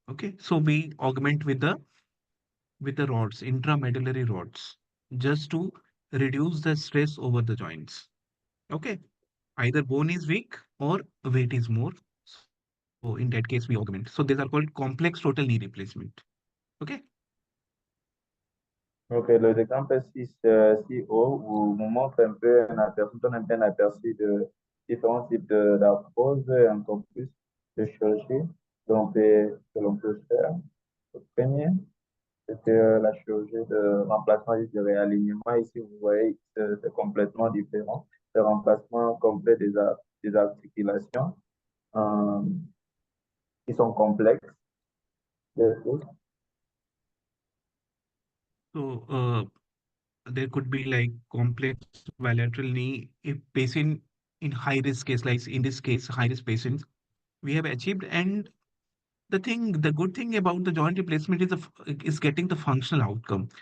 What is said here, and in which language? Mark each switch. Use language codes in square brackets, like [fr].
[en] Okay, so we augment with the rods, intramedullary rods, just to reduce the stress over the joints. Okay, either bone is weak or weight is more. So in that case, we augment. So these are called complex total knee replacement. Okay. [fr] Donc, l'exemple 6, 6O, vous nous montre un peu un aperçu, donne un peu un aperçu de différents types d'arthrose, encore plus de chirurgie que l'on peut faire. Le premier, c'était la chirurgie de remplacement et de réalignement. Ici, vous voyez, c'est complètement différent. Le remplacement complet des articulations euh, qui sont complexes. [en] So there could be like complex bilateral knee if patient in high risk case, like in this case, high risk patients, we have achieved. And the good thing about the joint replacement is is getting the functional outcome.